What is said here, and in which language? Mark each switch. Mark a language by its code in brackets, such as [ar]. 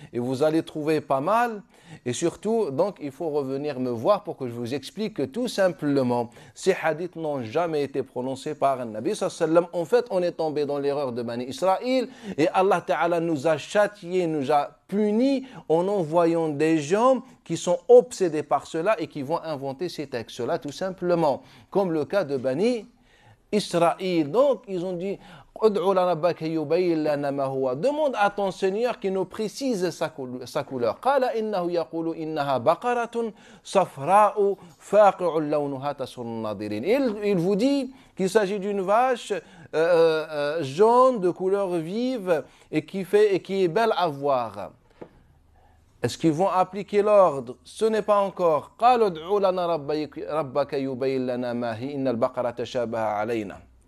[fr] Et vous allez trouver pas mal, et surtout, donc il faut revenir me voir pour que je vous explique que tout simplement, ces hadiths n'ont jamais été prononcés par un Nabi sallallahu alayhi wa sallam. En fait, on est tombé dans l'erreur de Bani Israël, et Allah Ta'ala nous a châtiés, nous a punis en envoyant des gens qui sont obsédés par cela et qui vont inventer ces textes-là tout simplement, comme le cas de Bani Israël. Donc, ils ont dit, Demande à ton Seigneur qui nous précise sa couleur. [ar] قال إنه يقول إنها بقرة صفراء فاقع لونها تسر الناظرين. [fr] Il vous dit qu'il s'agit d'une vache jaune de couleur vive et qui est belle à voir. Est-ce qu'ils vont appliquer l'ordre? Ce n'est pas encore. [ar] قالوا ادع لنا ربك يبين لنا ما هي إن البقرة تشابه علينا.